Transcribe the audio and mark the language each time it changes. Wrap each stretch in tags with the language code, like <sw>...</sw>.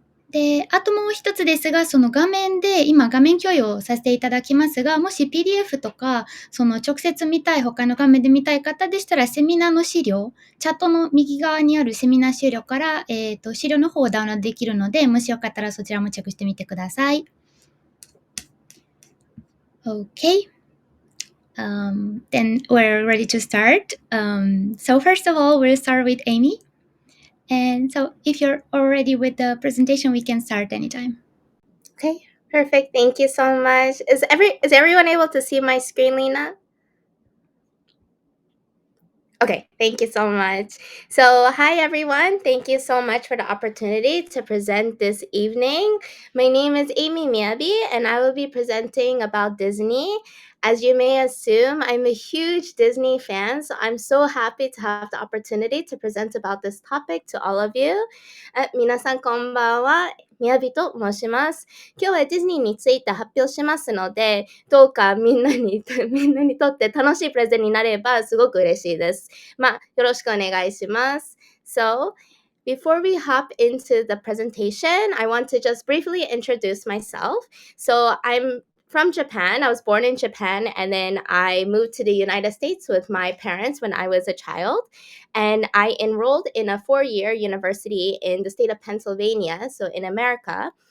<ja>で、あともう一つですが、その画面で、今画面共有をさせていただきますが、もし PDF とか、その直接見たい、他の画面で見たい方でしたら、セミナーの資料、チャットの右側にあるセミナー資料から、資料の方をダウンロードできるので、もしよかったらそちらもチェックしてみてください。</ja> <en>Okay. Then we're ready to start. So first of all, we'll start with Amy. And so if you're already with the presentation, we can start anytime. Okay, perfect. Thank you so much. Is everyone able to see my screen, Lena? Okay, thank you so much. So, hi everyone. Thank you so much for the opportunity to present this evening. My name is Amy Miyabi, and I will be presenting about Disney. As you may assume, I'm a huge Disney fan, so I'm so happy to have the opportunity to present about this topic to all of you.</en> <ja>皆さんこんばんは。みやびと申します。今日はディズニーについて発表しますので、どうかみんなにとって楽しいプレゼンになればすごく嬉しいです。よろしくお願いします。</ja> <en>So, before we hop into the presentation, I want to just briefly introduce myself. So, I'm from Japan. I was born in Japan, and then I moved to the United States with my parents when I was a child. And I enrolled in a 4-year university in the state of Pennsylvania, so in America.</en>